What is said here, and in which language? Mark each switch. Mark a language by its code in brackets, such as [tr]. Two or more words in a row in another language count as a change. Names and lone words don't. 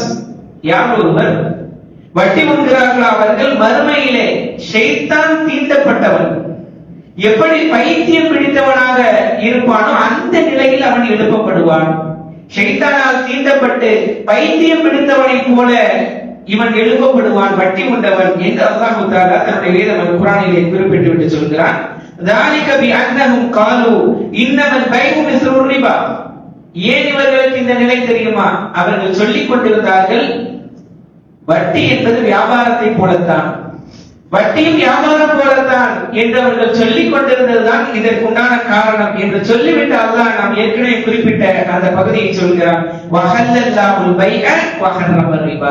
[ta] யார் ஒருவர் வட்டி உண்கிறார்களோ அவர்கள் மறுமையிலே ஷைத்தான் தீண்டப்பட்டவன் எப்படி பைத்தியம் பிடித்தவனாக இருப்பானோ அந்த நிலையில் அவன் எழுப்பப்படுவான். ஷைத்தானால் தீண்டப்பட்டு பைத்தியம் பிடித்தவனை போல இவன் எழுப்பப்படுவான், வட்டி உண்டவன் என்று அல்லாஹ் தஆலா தன்னுடைய வேத குர்ஆனிலே குறிப்பிட்டு விட்டு சொல்கிறான். [ar] ذَلِكَ بِأَنَّهُمْ قَالُوا إِنَّمَا الْبَيْعُ مِثْلُ الرِّبَا. [ta] ஏன் இவர்களுக்கு இந்த நிலை தெரியுமா? அவர்கள் சொல்லிக் கொண்டிருந்தார்கள், வட்டி என்பது வியாபாரத்தை போலத்தான், வட்டியும் வியாபாரம் போலத்தான் என்று அவர்கள் சொல்லிக் கொண்டிருந்ததுதான் இதற்குண்டான காரணம் என்று சொல்லிவிட்டு அல்லாஹ் நாம் ஏற்கனவே குறிப்பிட்ட அந்த பகுதியை சொல்கிறான், [ar] وأحل الله البيع وحرم الربا.